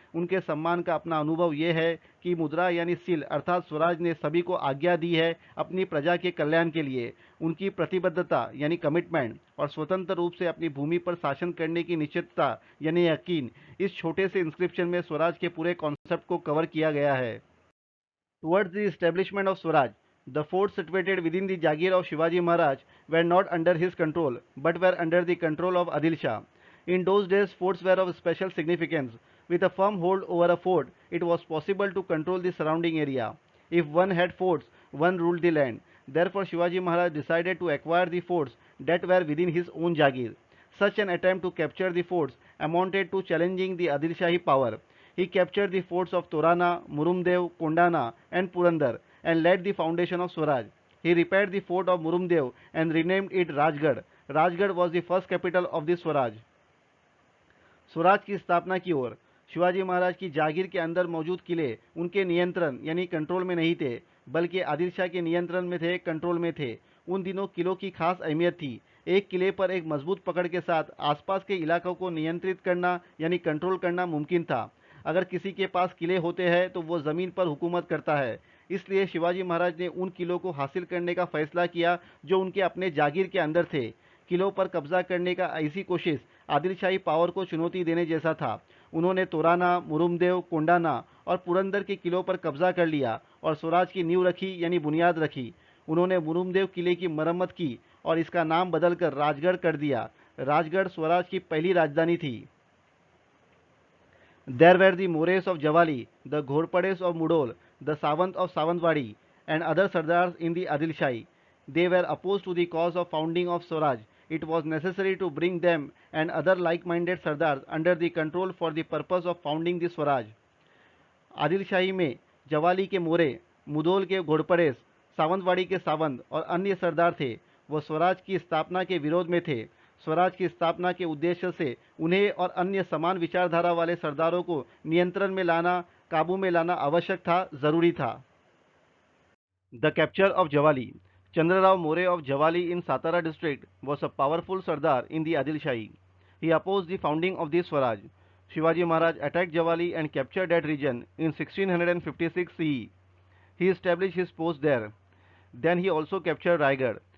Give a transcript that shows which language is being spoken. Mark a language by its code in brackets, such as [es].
[hi] उनके सम्मान का अपना अनुभव यह है कि मुद्रा यानी सील अर्थात स्वराज ने सभी को आज्ञा दी है अपनी प्रजा के कल्याण के लिए. उनकी प्रतिबद्धता यानी कमिटमेंट और स्वतंत्र रूप से अपनी भूमि पर शासन करने की निश्चितता यानी यकीन, इस छोटे से इंस्क्रिप्शन में स्वराज के पूरे कॉन्सेप्ट को कवर किया गया है. [en] Towards the establishment of Swaraj, the forts situated within the Jagir of Shivaji Maharaj were not under his control, but were under the control of Adil Shah. In those days, forts were of special significance. With a firm hold over a fort, it was possible to control the surrounding area. If one had forts, one ruled the land. Therefore, Shivaji Maharaj decided to acquire the forts that were within his own Jagir. Such an attempt to capture the forts amounted to challenging the Adil Shahi power. He captured the forts of Torana, Murumdev, Kondana, and Purandar and laid the foundation of Swaraj. He repaired the fort of Murumdev and renamed it Rajgarh. Rajgarh was the first capital of the Swaraj. [hi] Swaraj की स्थापना की ओर. शिवाजी महाराज की जागीर के अंदर मौजूद किले उनके नियंत्रण यानी कंट्रोल में नहीं थे, बल्कि आदिल शाह के नियंत्रण में थे, कंट्रोल में थे। उन दिनों किलों की खास अहमियत थी। एक किले पर एक मजबूत पकड़ के साथ आसपास के इलाकों को नियंत्रित करना यानी कंट्रोल करना मुमकिन था। अगर किसी के पास किले होते हैं तो वो ज़मीन पर हुकूमत करता है। इसलिए शिवाजी महाराज ने उन किलों को हासिल करने का फैसला किया जो उनके अपने जागीर के अंदर थे। किलों पर कब्जा करने का ऐसी कोशिश आदिल शाही पावर को चुनौती देने जैसा था। उन्होंने तोराना, मुरुमदेव, कोंडाना और पुरंदर के किलों पर कब्जा कर लिया और स्वराज की नींव रखी यानी बुनियाद रखी। उन्होंने मुरुमदेव किले की मरम्मत की और इसका नाम बदलकर राजगढ़ कर दिया। राजगढ़ स्वराज की पहली राजधानी थी। [en] There were the Mores of Javali, the Ghorpades of Mudol, the Savant of Savantwadi, and other Sardars in the Adil Shahi. They were opposed to the cause of founding of Swaraj. It was necessary to bring them and other like-minded Sardars under the control for the purpose of founding the Swaraj. [hi] Adil शाही में जवाली के मोरे, मुदोल के घोड़पड़ेस, सावंतवाड़ी के सावंत और अन्य सरदार थे। वो स्वराज की स्थापना के विरोध में थे। स्वराज की स्थापना के उद्देश्य से उन्हें और अन्य समान विचारधारा वाले सरदारों को नियंत्रण में लाना, काबू में लाना आवश्यक था, जरूरी था। [en] The capture of Javali. Chandrarao More of Javali in Satara district was a powerful Sardar in the Adil Shahi. He opposed the founding of the Swaraj. Shivaji Maharaj attacked Javali and captured that region in 1656 CE. He established his post there. Then he also captured Raigad.